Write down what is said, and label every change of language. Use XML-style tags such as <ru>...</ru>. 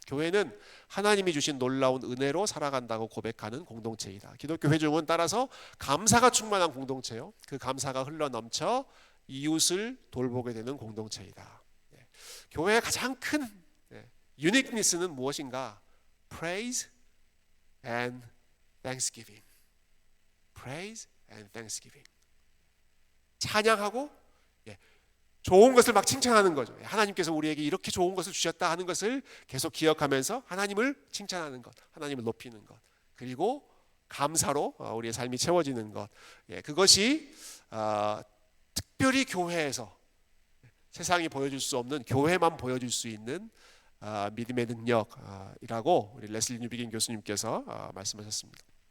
<ko>교회는 하나님이 주신 놀라운 은혜로 살아간다고 고백하는 공동체이다. 기독교 회중은 따라서 감사가 충만한 공동체요. 그 감사가 흘러넘쳐 이웃을 돌보게 되는 공동체이다. 교회의 가장 큰 유니크니스는 무엇인가?</ko> <en>Praise and Thanksgiving. Praise and Thanksgiving.</en> <ko>찬양하고 좋은 것을 막 칭찬하는 거죠. 하나님께서 우리에게 이렇게 좋은 것을 주셨다 하는 것을 계속 기억하면서 하나님을 칭찬하는 것, 하나님을 높이는 것, 그리고 감사로 우리의 삶이 채워지는 것. 그것이 특별히 교회에서 세상이 보여줄 수 없는, 교회만 보여줄 수 있는 믿음의 능력이라고 우리 레슬리 뉴비긴 교수님께서 말씀하셨습니다.</ko>